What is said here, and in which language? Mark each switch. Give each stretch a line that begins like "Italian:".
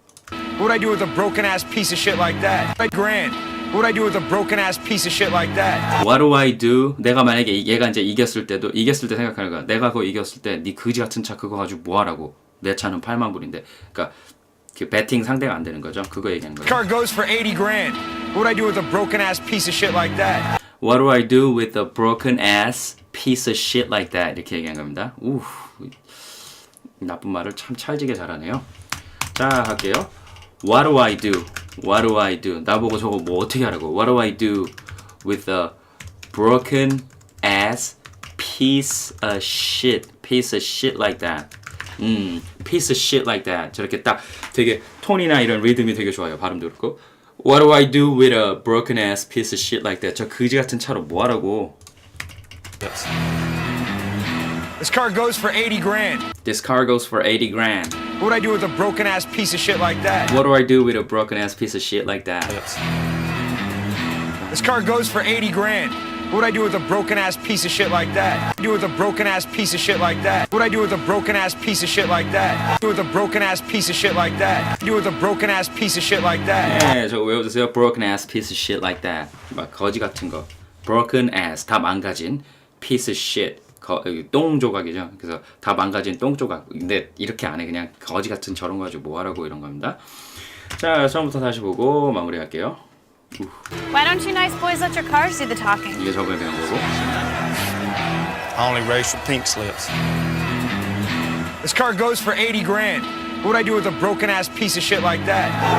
English: What would I do with a broken ass piece of shit like that? 80 grand. What would I do with a broken ass piece of shit like that? What do I do?
Korean: 내가 만약에 얘가 이제 이겼을 때 생각하는 거야. 내가 그거 이겼을 때 네 그지 같은 차 그거 가지고 뭐 하라고? 내 차는 8만 불인데. 그러니까 그 배팅 상대가 안 되는 거죠. 그거 얘기하는 거예요.
English: Car goes for 80 grand. What would I do with a broken ass piece of shit like that? What do I do with a broken ass piece of shit like that?
Korean: 이렇게 얘기한 겁니다. 나쁜 말을 참 찰지게 잘하네요. 자, 할게요.
English: What do I do? What do I do?
Korean: 나보고 저거 뭐 어떻게 하라고?
English: What do I do with a broken ass piece of shit? Piece of shit like that. Piece of shit like that.
Korean: 저렇게 딱 되게 톤이나 이런 리듬이 되게 좋아요. 발음도 그렇고.
English: What do I do with a broken ass piece of shit like that?
Korean: 저 그지 같은 차로 뭐 하라고?
English: This car goes for 80 grand. This car goes for 80 grand. What would I do with a broken ass piece of shit like that? What do I do with a broken ass piece of shit like that? This car goes for 80 grand. What would I do with a broken ass piece of shit like that? Do with a broken ass piece of shit like that? What would I do with a broken ass piece of shit like that? Do with a broken ass piece of shit like that? Do with a broken ass piece of shit like that?
Korean: 네, 저거 외워주세요.
English: Broken ass piece of shit like that.
Korean: 막 거지 같은 거.
English: Broken ass,
Korean: 다 망가진
English: piece of shit.
Korean: 똥 조각이죠. 그래서 다 망가진 똥 조각. 근데 이렇게 안 해. 그냥 거지 같은 저런 거 가지고 뭐 하라고 이런 겁니다. 자, 처음부터 다시 보고 마무리할게요.
English: Why don't you nice boys let your cars do the talking?
Korean: 이게 저번에 배운 거고.
English: I only race for pink slips. This car goes for 80 grand. What would I do with a broken ass piece of shit like that?